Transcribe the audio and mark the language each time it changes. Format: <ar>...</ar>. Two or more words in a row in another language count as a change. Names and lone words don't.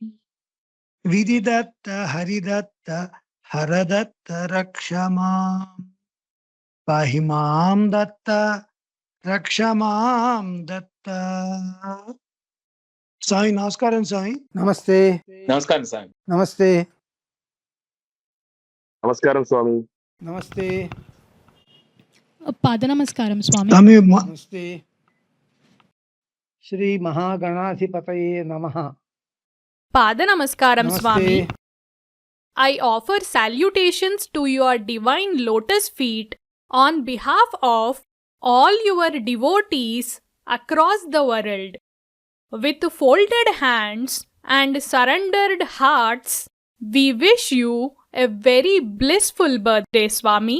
<sa>विधिदत्त हरिदत्त हरदत्त रक्ष माम्। पाहि मां दत्त रक्ष मां दत्त।</sa> <te>साई नमस्कारं साई। नमस्ते నమస్కారం స్వామి. नमस्ते నమస్కారం స్వామి. नमस्ते पादनमस्कारं स्वामी.</te> <sa>नमस्ते। श्री महागणाधिपतये नमः। Padanamaskaram नमस्ते Swami.</sa> <en>I offer salutations to your divine lotus feet on behalf of all your devotees across the world. With folded hands and surrendered hearts, we wish you a very blissful birthday, Swami.</en>